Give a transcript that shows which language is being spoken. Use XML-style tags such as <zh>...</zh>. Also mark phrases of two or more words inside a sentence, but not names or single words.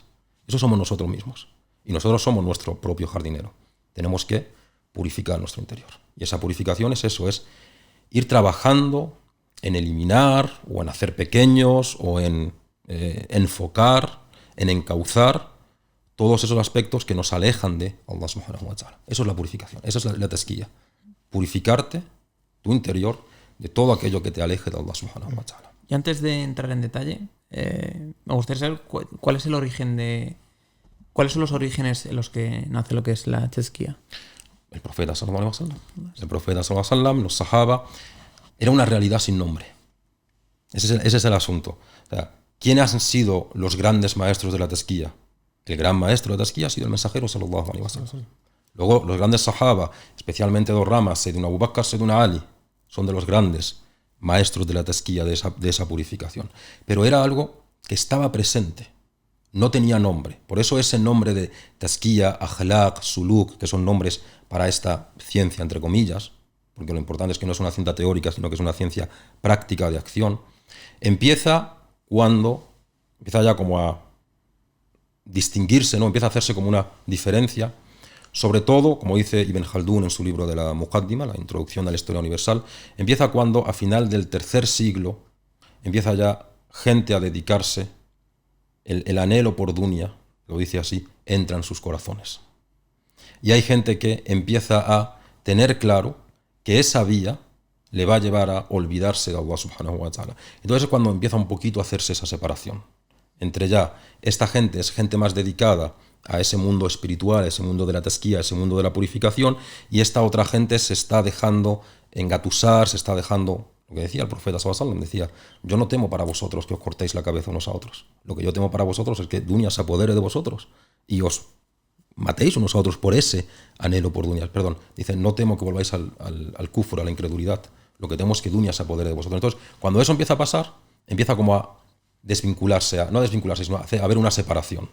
<es>Eso somos nosotros mismos. Y nosotros somos nuestro propio jardinero. Tenemos que purificar nuestro interior. Y esa purificación es eso, es ir trabajando en eliminar o en hacer pequeños o en enfocar, en encauzar todos esos aspectos que nos alejan de Allah</es> <ar>سبحانه وتعالى.</ar> <es>Eso es la purificación, esa es la tazkiya. Purificarte tu interior de todo aquello que te aleje de Allah</es> <ar>سبحانه وتعالى.</ar> <es>Y antes de entrar en detalle, me gustaría saber cuáles son los orígenes en los que nace lo que es la tazkiya. El profeta</es> <ar>صلى الله عليه وسلم.</ar> <es>El profeta</es> <ar>صلى الله عليه وسلم,</ar> <es>los sahaba, era una realidad sin nombre. Ese es el asunto. O sea, ¿quiénes han sido los grandes maestros de la tazkiya? El gran maestro de la tazkiya ha sido el mensajero</es> <ar>صلى الله عليه وسلم.</ar> <es>Luego, los grandes sahaba, especialmente dos ramas, Sayyidina Abu Bakr, Sayyidina Ali, son de los grandes maestros de la tazkiya, de esa purificación. Pero era algo que estaba presente, no tenía nombre. Por eso ese nombre de tazkiya, akhlaq, suluk, que son nombres para esta ciencia, entre comillas, porque lo importante es que no es una ciencia teórica, sino que es una ciencia práctica de acción, empieza ya como a distinguirse, ¿no? Empieza a hacerse como una diferencia, sobre todo, como dice Ibn Khaldun en su libro de la Muqaddima, la introducción a la historia universal, empieza cuando a final del tercer siglo empieza ya gente a dedicarse, el anhelo por dunya, lo dice así, entra en sus corazones. Y hay gente que empieza a tener claro que esa vía le va a llevar a olvidarse de Allah</es> <ar>سبحانه وتعالى.</ar> <es>Entonces es cuando empieza un poquito a hacerse esa separación entre ya esta gente es gente más dedicada a ese mundo espiritual, ese mundo de la tazkiya, ese mundo de la purificación, y esta otra gente se está dejando engatusar, se está dejando, lo que decía el profeta</es> <ar>صلى الله عليه وسلم,</ar> <es>decía, yo no temo para vosotros que os cortéis la cabeza unos a otros, lo que yo temo para vosotros es que dunya se apodere de vosotros y os matéis unos a otros por ese anhelo por dunya. Perdón, dice, no temo que volváis al kufr, a la incredulidad, lo que temo es que dunya se apodere de vosotros. Entonces, cuando eso empieza a pasar, empieza como a no desvincularse, sino a haber una separación.</es>